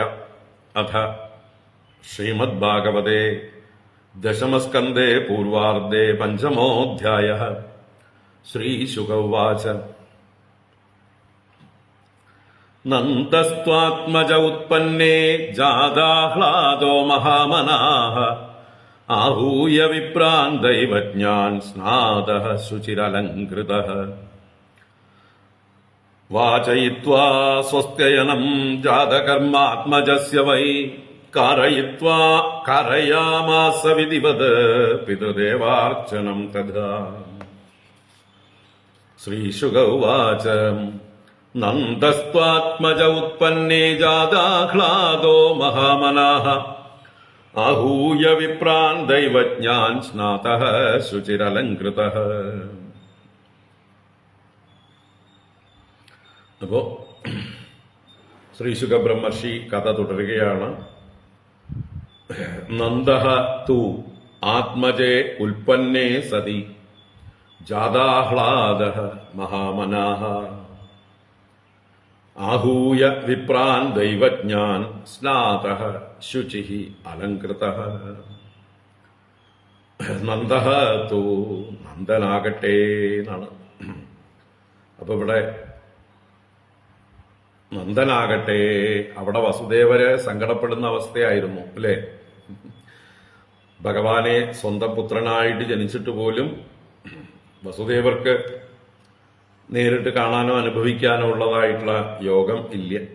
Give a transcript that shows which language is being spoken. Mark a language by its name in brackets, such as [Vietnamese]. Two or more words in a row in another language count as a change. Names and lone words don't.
[Sanskrit] അഥ ശ്രീമദ്ഭാഗവതേ ദശമസ്കന്ധേ പൂർവാർദ്ധേ പഞ്ചമോऽധ്യായഃ. ശ്രീശുക ഉവാച. നന്ദസ്ത്വാത്മജ ഉത്പന്നേ ജാതാഹ്ലാദോ മഹാമനാഃ आहूय विप्रान् दैवज्ञान् स्नातः शुचिरलङ्कृतः वाचयित्वा स्वस्त्ययनम् जातकर्मात्मजस्य वै कारयित्वा कारयामास विधिवत् पितृदेवार्चनम् तथा श्रीशुक उवाच नन्दस्त्वात्मज उत्पन्ने जाताह्लादो महामनाः आहूय विप्रान् दैवज्ञान् स्नातः शुचिरलङ्कृतः. [Malayalam] അപ്പോ ശ്രീശുക ബ്രഹ്മർഷി കഥ തുടരുകയാണ്. [Sanskrit] നന്ദഃ തു ആത്മജേ ഉൽപ്പന്നേ സതി ജാതാഹ്ലാദഃ മഹാമനാഃ आहूय विप्रान् दैवज्ञान् स्नातः शुचिः अलङ्कृतः. നന്ദഃ തു [Malayalam] നന്ദനാകട്ടെ എന്നാണ്. അപ്പൊ ഇവിടെ നന്ദനാകട്ടെ, അവിടെ വസുദേവര് സങ്കടപ്പെടുന്ന അവസ്ഥയായിരുന്നു അല്ലെ. ഭഗവാനെ സ്വന്തം പുത്രനായിട്ട് ജനിച്ചിട്ട് പോലും വസുദേവർക്ക് നേരിട്ട് കാണാനോ അനുഭവിക്കാനോ ഉള്ളതായിട്ടുള്ള യോഗം ഇല്ല.